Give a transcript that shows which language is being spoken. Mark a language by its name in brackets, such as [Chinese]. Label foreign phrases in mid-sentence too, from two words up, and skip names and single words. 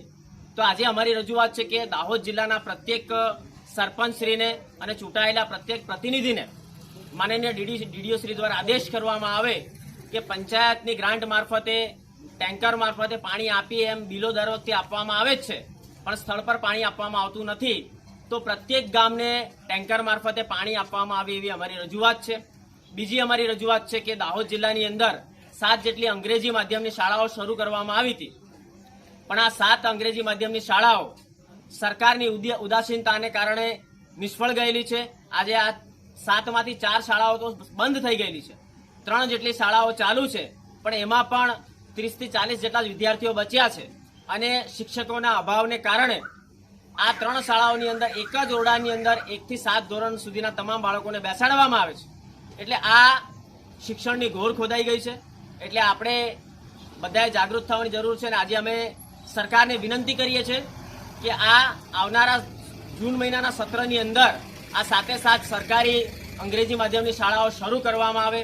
[Gujarati] તો આજ અમારી રજૂઆત હૈ કે દાહોદ જિલ્લાના પ્રત્યેક સરપંચ શ્રી ને અને ચૂંટાયેલા પ્રત્યેક પ્રતિનિધિ ને માનનીય ડીડીઓ શ્રી દ્વારા આદેશ કરવામાં આવે કે પંચાયતની ગ્રાન્ટ મારફતે ટેન્કર મારફતે પાણી આપી એમ બિલો દર વખતે આપવામાં આવે જ છે, પણ સ્થળ પર પાણી આપવામાં આવતું નથી। તો પ્રત્યેક ગામને ટેન્કર મારફતે પાણી આપવામાં આવે એવી અમારી રજૂઆત હૈ। બીજી અમારી રજૂઆત હૈ કે દાહોદ જિલ્લાની અંદર 7 જેટલી અંગ્રેજી માધ્યમની શાળાઓ શરૂ કરવામાં આવી હતી, પણ આ 7 અંગ્રેજી માધ્યમની શાળાઓ સરકારની ઉદાસીનતાને કારણે નિષ્ફળ ગયેલી છે। આજે આ 7 માંથી 4 શાળાઓ તો બંધ થઈ ગયેલી છે, 3 જેટલી શાળાઓ ચાલુ છે, પણ એમાં પણ 30 થી 40 જેટલા વિદ્યાર્થીઓ બચ્યા છે અને શિક્ષકોના અભાવને કારણે આ 3 શાળાઓની અંદર એક જ ઓરડાની અંદર 1 થી 7 ધોરણ સુધીના તમામ બાળકોને બેસાડવામાં આવે છે। એટલે આ શિક્ષણની ઘોર ખોદાઈ ગઈ છે। એટલે આપણે બધાએ જાગૃત થવાની જરૂર છે અને આજે અમે સરકારને વિનંતી કરીએ છીએ કે આ આવનારા જૂન મહિનાના સત્રની અંદર આ સાથે સાથ સરકારી અંગ્રેજી માધ્યમની શાળાઓ શરૂ કરવામાં આવે.